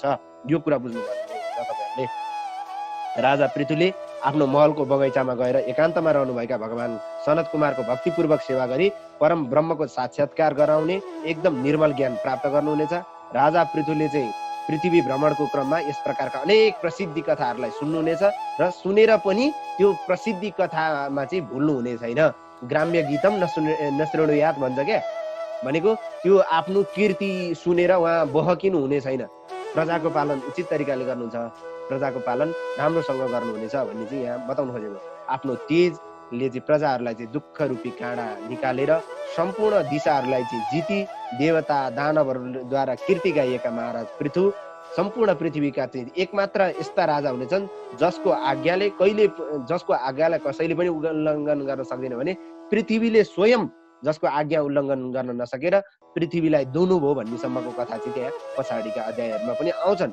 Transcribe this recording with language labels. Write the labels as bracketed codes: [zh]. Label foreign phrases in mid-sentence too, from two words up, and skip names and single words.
[ne] यो कुरा बुझ्नुपर्ने हुन्छ तपाईँहरूले। राजा पृथुले आफ्नो महलको बगैँचामा गएर एकान्तमा रहनुभएका भगवान सनत कुमारको भक्तिपूर्वक सेवा गरी परम ब्रह्मको साक्षात्कार गराउने एकदम निर्मल ज्ञान प्राप्त गर्नुहुनेछ। राजा पृथुले चाहिँ पृथ्वी भ्रमणको क्रममा यस प्रकारका अनेक प्रसिद्धि कथाहरूलाई सुन्नुहुनेछ र सुनेर पनि त्यो प्रसिद्धि कथामा चाहिँ भुल्नु हुने छैन। [sa] ग्राम्य गीतम नश्रेणुयात [ne] भन्छ क्या, भनेको त्यो आफ्नो कीर्ति सुनेर उहाँ बहकिनु हुने छैन। प्रजाको पालन उचित तरिकाले गर्नुहुन्छ, प्रजाको पालन राम्रोसँग गर्नुहुनेछ भन्ने चाहिँ यहाँ बताउनु खोजेको। आफ्नो तेजले चाहिँ प्रजाहरूलाई चाहिँ दुःख रूपी काँडा निकालेर सम्पूर्ण दिशाहरूलाई चाहिँ जिती देवता दानवहरूद्वारा कीर्ति गाइएका महाराज पृथु सम्पूर्ण पृथ्वीका चाहिँ एकमात्र यस्ता राजा हुनेछन् जसको आज्ञालाई कसैले पनि उल्लङ्घन गर्न सक्दैन भने पृथ्वीले स्वयं जसको आज्ञा उल्लङ्घन गर्न नसकेर पृथ्वीलाई दुनुभयो भन्नेसम्मको कथा चाहिँ त्यहाँ पछाडिका अध्यायहरूमा पनि आउँछन्।